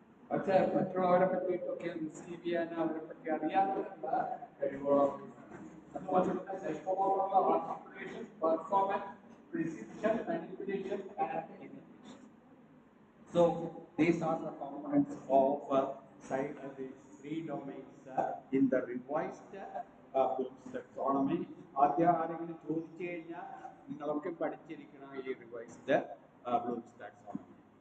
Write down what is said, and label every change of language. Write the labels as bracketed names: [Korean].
[Malayalam] പക്ഷേ മറ്റുള്ളവരെ പറ്റിയിട്ടൊക്കെ റിസീവ് ചെയ്യാൻ അവരെ പറ്റി അറിയാനുള്ള കഴിവുകളും അതുപോലെ തന്നെ psychomotor articulation, performance, precision, manipulation and imitation. [English] So these are the components of these 3 domains in the revised Bloom's taxonomy. [Malayalam] ആരെങ്കിലും ചോദിച്ചു കഴിഞ്ഞാൽ നിങ്ങളൊക്കെ പഠിച്ചിരിക്കണം ഈ റിവൈസ്ഡ് Bloom's taxonomy.